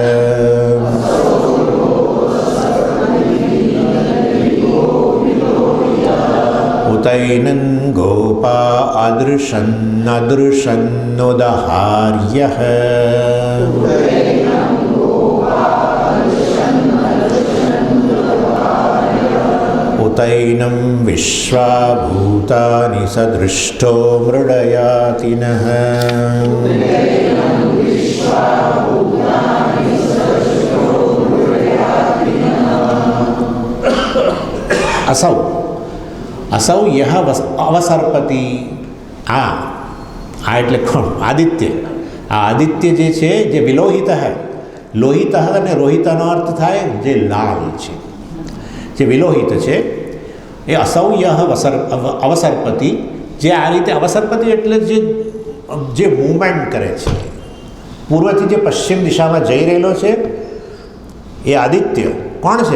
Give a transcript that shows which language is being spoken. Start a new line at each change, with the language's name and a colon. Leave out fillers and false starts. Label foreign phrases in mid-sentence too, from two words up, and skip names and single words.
Sanskrit: उतैनन् गोपा अदृशन्नदृशन्नुदहार्यः उतैनं विश्वाभूतानि सदृष्टो मृडयातिनः असौ असौ यह अवसर्पति आ
Gujarati: એટલે કોણ? આદિત્ય. આ આદિત્ય જે છે, જે વિલોહિત હૈ, લોહિત અને રોહિતનો અર્થ થાય જે લાલ છે, જે વિલોહિત છે, એ
Sanskrit: असौय अवसर्पति,
Gujarati: જે આ રીતે અવસર્પતિ એટલે જે મૂવમેન્ટ કરે છે, પૂર્વથી જે પશ્ચિમ દિશામાં જઈ રહેલો છે, એ આદિત્ય કોણ છે?